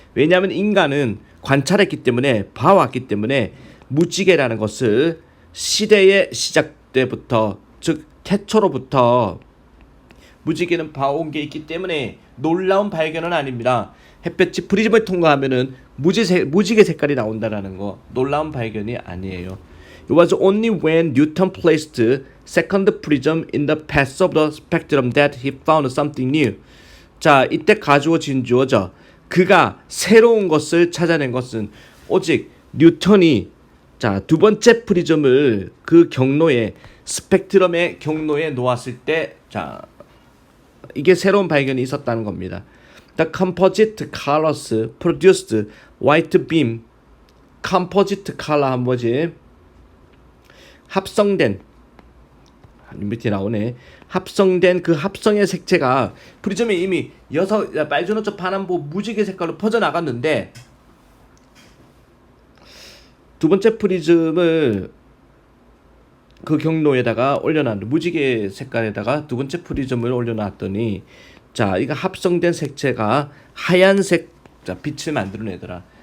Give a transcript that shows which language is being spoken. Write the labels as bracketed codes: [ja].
[ko] 왜냐하면 인간은 관찰했기 때문에 봐왔기 때문에 무지개라는 것을 시대의 시작 때부터 즉 태초로부터 무지개는 봐온 게 있기 때문에 놀라운 발견은 아닙니다. 햇볕이 프리즘을 통과하면은 무지개 색깔이 나온다라는 거 놀라운 발견이 아니에요. [en] It was only when Newton placed second prism in the path of the spectrum that he found something new. [ko] 자, 이때 가주어진 주어죠. 그가 새로운 것을 찾아낸 것은 오직 뉴턴이 두 번째 프리즘을 그 경로에 스펙트럼의 경로에 놓았을 때 이게 새로운 발견이 있었다는 겁니다. [en] The composite colors produced white beam. [ko] composite color 한 뭐지? 합성된 밑에 나오네. 합성된 그 합성의 색채가 프리즘에 이미 빨주노초 파남보 무지개 색깔로 퍼져나갔는데 두 번째 프리즘을 그 경로에다가 무지개 색깔에다가 두 번째 프리즘을 올려놨더니 이거 합성된 색채가 하얀색 빛을 만들어내더라.